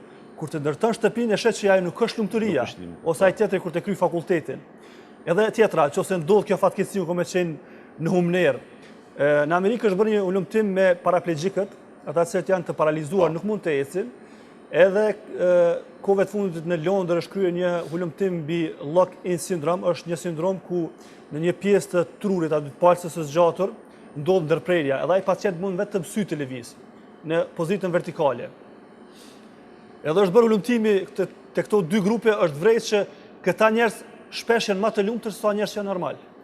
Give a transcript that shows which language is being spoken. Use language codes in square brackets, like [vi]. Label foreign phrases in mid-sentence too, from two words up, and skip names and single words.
[sq] Kur të ndërton shtëpinë e shet që ajo nuk është lumturia, ose ai tjetri kur të kryj fakultetin. Edhe tjetra, nëse ndodh kjo fatkeqësi ku më qenë në humner. Në Amerikë është bërë një ulëmtim me paraplegjikët, ata që janë të paralizuar, nuk mund të ecin. Edhe kohëve të fundit në Londër është kryer një ulëmtim mbi [en] lock-in syndrome, [sq] është një sindrom ku në një pjesë të trurit aty të palcës së zgjatur ndodh ndërprerja, edhe ai pacient mund vetëm sy të lëviz në pozitën vertikale. Edhe është bërë ulëmtimi te këto dy grupe, është vërejtë që këta njerëz shpesh janë më të lumtur se sa njerëz që janë normal.